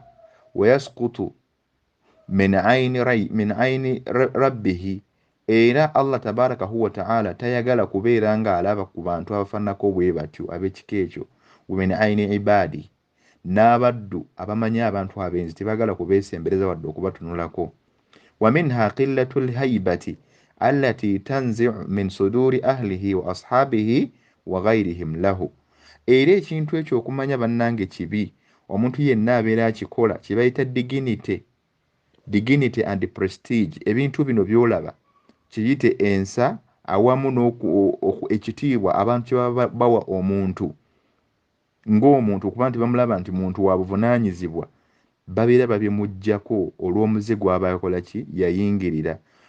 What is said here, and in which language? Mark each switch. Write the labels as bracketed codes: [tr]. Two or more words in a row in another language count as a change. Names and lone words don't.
[ar] ويسقط من عين ربه, [lg] era [ar] الله تباركه وتعالى [lg] tayagala kubeera nga alaba ku bantu abafaananako bwe batyo ab'ekika ekyo. [ar] من عين عبادي, [lg] n'abaddu abamanyi abantu abenzi tebaagala kubeesembereza wadde okubatunulako. [ar] ومنها قلة الهيبة التي تنزع من صدور أهله وأصحابه وغيرهم له, [lg] era ekintu ekyo okumanya bannange kibi, omuntu yenna abeera akikola kye bayita [en] dignity and prestige. [lg] Ebintu bino by'olaba kiyite ensa awamu ekitiibwa abantu kye baba bawa omuntu ng'omuntu okuba nti bamulaba nti muntu wa buvunaanyizibwa, babeera babimuggyako olw'omuze gw'aba yakola ki yayingirira.